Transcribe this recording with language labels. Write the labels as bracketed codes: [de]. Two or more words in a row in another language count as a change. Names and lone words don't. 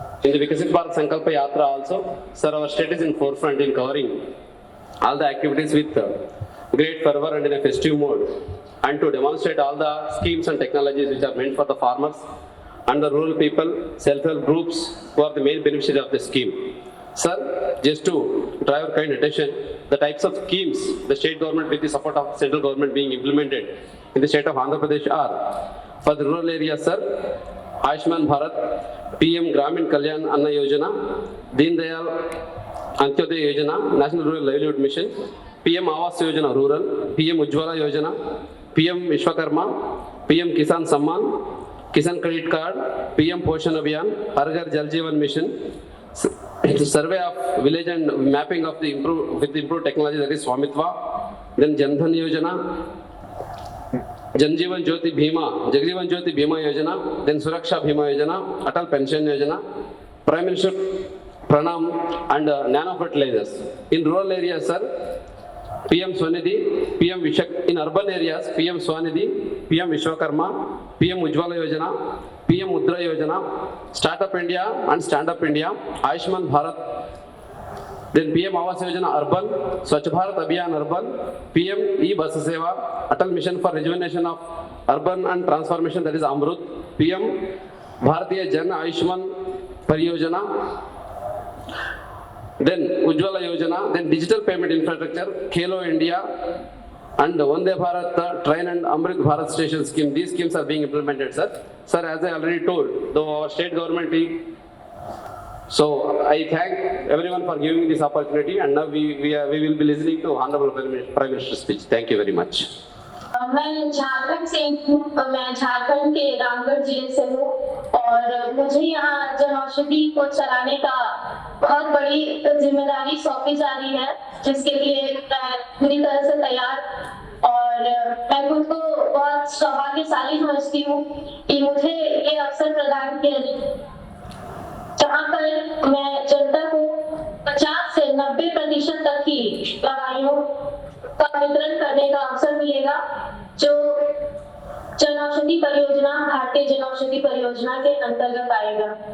[en] In the Vikasit Bharat Sankalpa Yatra also, sir, our state is in forefront in covering all the activities with great fervor and in a festive mode, and to demonstrate all the schemes and technologies which are meant for the farmers and the rural people, self-help groups who are the main beneficiaries of the scheme. Sir, just to draw your kind attention, the types of schemes the state government with the support of central government being implemented in the state of Andhra Pradesh are, for the rural areas, sir, Ayushman Bharat, PM Gramin Kalyan Anna Yojana, Deen Dayal Antyodaya Yojana, National Rural Livelihood Mission, PM Awas Yojana Rural, PM Ujjwala Yojana, PM Vishwakarma, PM Kisan Samman, Kisan Credit Card, PM Poshan Abhiyan, Har Ghar Jal Jeevan Mission, survey of village and mapping of the improved technology, that is Swamitva, then Jan Dhan Yojana, Janjeevan Jyoti Bhima, Jagjeevan Jyoti Bhima Yojana, then Suraksha Bhima Yojana, Atal Pension Yojana, Prime Minister Pranam, and nano fertilizers. In rural areas, sir, PM Swanidhi, PM Vishak, in urban areas, PM Swanidhi, PM Vishwakarma, PM Ujjwala Yojana, PM Mudra Yojana, Startup India and Stand Up India, Ayushman Bharat, then PM Awas Yojana Urban, Swachh Bharat Abhiyan Urban, PM E-Bus Seva, Atal Mission for Rejuvenation of Urban and Transformation, that is Amrut, PM Bharatiya Jan Ayushman Pariyojana, then Ujjwala Yojana, then Digital Payment Infrastructure, Khelo India, and Vande Bharat Train and Amrit Bharat Station scheme. These schemes are being implemented, sir. Sir, as I already told, though our state government team, so I thank everyone for giving me this opportunity, and now we will be listening to Honorable Prime Minister's speech. Thank you very much. [hi] मैं झारखंड से हूँ, मैं झारखंड के रामगढ़ जिले से हूँ और मुझे यहाँ जनऔषधि को चलाने का बहुत बड़ी जिम्मेदारी सौंपी जा रही है, जिसके लिए मैं पूरी तरह से तैयार और मैं खुद को बहुत सौभाग्यशाली समझती हूँ कि मुझे ये अवसर प्रदान किया जहाँ पर मैं जनता को 50 से 90% तक की दवाइयों का वितरण करने का अवसर मिलेगा, जो जनऔषधि परियोजना, भारतीय जनऔषधि परियोजना के अंतर्गत आएगा।